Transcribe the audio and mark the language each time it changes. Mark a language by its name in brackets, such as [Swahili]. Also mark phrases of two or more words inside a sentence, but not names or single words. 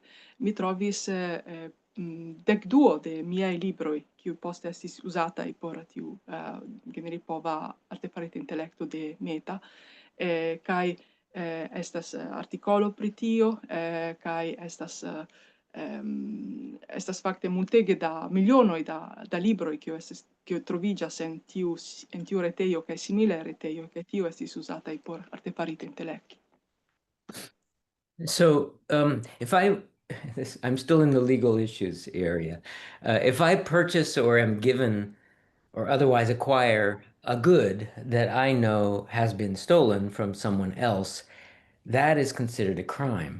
[Esperanto] Mi trovis dekduo de miaj libroj, kiuj poste estis uzataj por tiu Generipova artefarita intelekto de Meta, kaj estas artikolo pri tio, kaj estas fakte multege da milionoj da libroj kiu troviĝas en tiu retejo kaj similaj retejoj, kaj tio estis uzataj por artefarita intelekto. [English] So if I'm still in the legal issues area. If I purchase or am given or otherwise acquire a good that I know has been stolen from someone else, that is considered a crime.